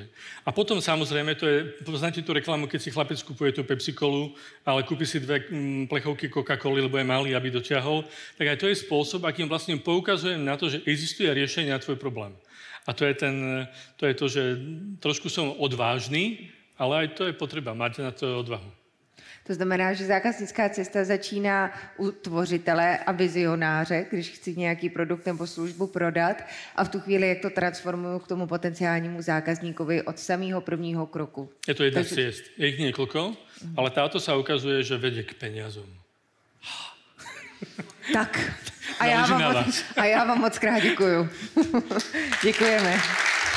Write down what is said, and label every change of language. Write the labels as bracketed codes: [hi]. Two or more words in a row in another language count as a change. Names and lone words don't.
[sk] A potom samozrejme, poznáte tú reklamu, keď si chlapec kupuje tú Pepsi-Colu, ale kúpi si 2 plechovky Coca-Coly, lebo je malý, aby dotiahol, tak aj to je spôsob, akým vlastne poukazujem na to, že existuje riešenie na tvoj problém. A to je to, že trošku som odvážny, ale aj to je potreba, mať na to odvahu. [cs] To znamená, že zákaznická cesta začíná u tvořitele a vizionáře, když chci nějaký produkt nebo službu prodat a v tu chvíli, jak to transformuju k tomu potenciálnímu zákazníkovi od samého prvního kroku. [sk] Je to jedna z ciest. Je ich niekoľko, ale táto sa ukazuje, že vedie k peniazom. Tak. [cs] A já vám moc krát děkuju. Děkujeme.